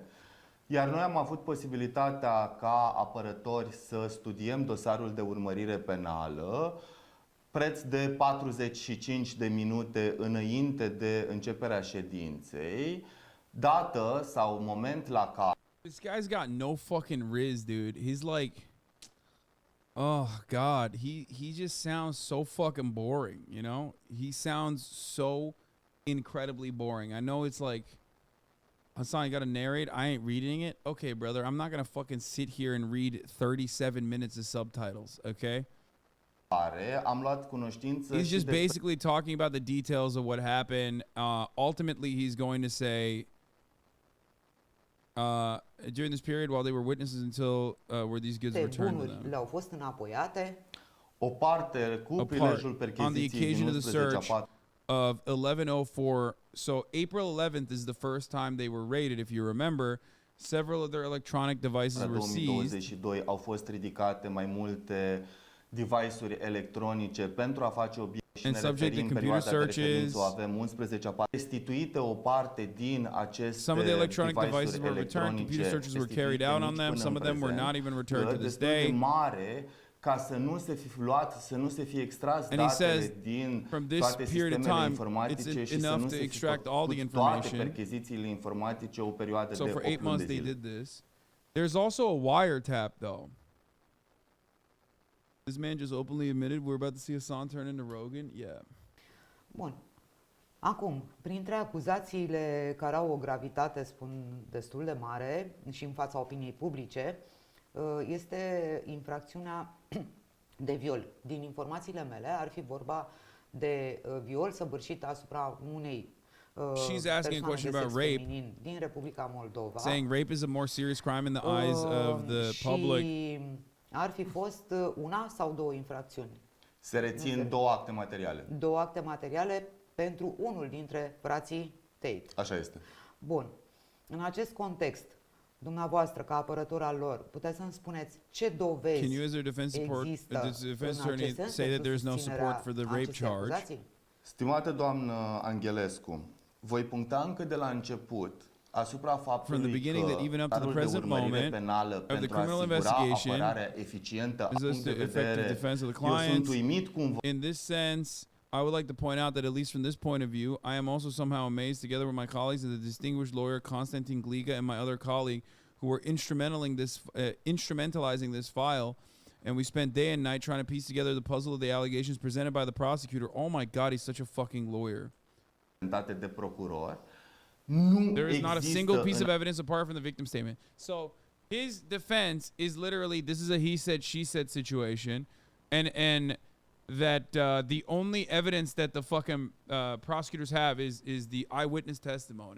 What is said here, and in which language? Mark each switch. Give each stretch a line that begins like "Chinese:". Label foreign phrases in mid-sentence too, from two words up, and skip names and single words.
Romanian: Iar noi am avut posibilitatea ca apărători să studiem dosarul de urmărire penală preț de 45 de minute înainte de începerea ședinței, dată sau moment la care
English: This guy's got no fucking riz, dude. He's like, oh God, he just sounds so fucking boring, you know? He sounds so incredibly boring. I know it's like, Hassan, you gotta narrate. I ain't reading it. Okay, brother, I'm not gonna fucking sit here and read 37 minutes of subtitles, okay?
Romanian: am luat cunoștință.
English: He's just basically talking about the details of what happened. Ultimately, he's going to say, during this period while they were witnesses until were these goods returned to them.
Romanian: Le-au fost înapoiate. O parte cu prilejul percheziției din 11/4
English: of 1104. So April 11th is the first time they were raided, if you remember. Several of their electronic devices were seized.
Romanian: 2022 au fost ridicate mai multe device-uri electronice pentru a face obiect și ne referim în perioada de referință, avem 11 restituite o parte din aceste
English: some of the electronic devices were returned, computer searches were carried out on them, some of them were not even returned to this day.
Romanian: Mare ca să nu se fi luat, să nu se fi extras datele din toate sistemele informatice și să nu se fi făcut toate perchezițiile informatice o perioadă de 8 luni de zile.
English: There's also a wiretap though. This man just openly admitted we're about to see Hassan turn into Rogan. Yeah.
Romanian: Bun. Acum, printre acuzațiile care au o gravitate, spun, destul de mare și în fața opiniei publice, este infracțiunea de viol. Din informațiile mele ar fi vorba de viol săvârșit asupra unei
English: She's asking a
Romanian: persoane
English: question
Romanian: de
English: about
Romanian: sex
English: rape,
Romanian: feminin din Republica Moldova.
English: saying rape is a more serious crime in the eyes of the public.
Romanian: Și ar fi fost una sau două infracțiuni. Se rețin două acte materiale. Două acte materiale pentru unul dintre frații Tate. Așa este. Bun. În acest context, dumneavoastră, ca apărător al lor, puteți să-mi spuneți ce dovezi
English: Can you, as their defense support,
Romanian: există
English: as a defense
Romanian: în
English: attorney,
Romanian: acest sens
English: say that
Romanian: pentru
English: there's no
Romanian: susținerea
English: support for the rape
Romanian: acestei
English: charge?
Romanian: acuzații? Stimată doamnă Angelescu, voi puncta încă de la început asupra faptului
English: beginning
Romanian: că
English: that even up to the
Romanian: cadrul de
English: present
Romanian: urmărire
English: moment
Romanian: penală
English: of the
Romanian: pentru a
English: criminal
Romanian: asigura
English: investigation
Romanian: apărarea eficientă a
English: is
Romanian: punct de
English: the effective
Romanian: vedere,
English: defense of the
Romanian: eu sunt
English: clients.
Romanian: uimit cumva
English: In this sense, I would like to point out that at least from this point of view, I am also somehow amazed, together with my colleagues, that the distinguished lawyer Konstantin Gliga and my other colleague, who were instrumentalizing this file, and we spent day and night trying to piece together the puzzle of the allegations presented by the prosecutor. Oh my God, he's such a fucking lawyer.
Romanian: de procuror. Nu
English: There is not a
Romanian: există
English: single piece
Romanian: în
English: of evidence apart from the victim statement. So his defense is literally, this is a he said, she said situation, and that the only evidence that the fucking prosecutors have is the eyewitness testimony.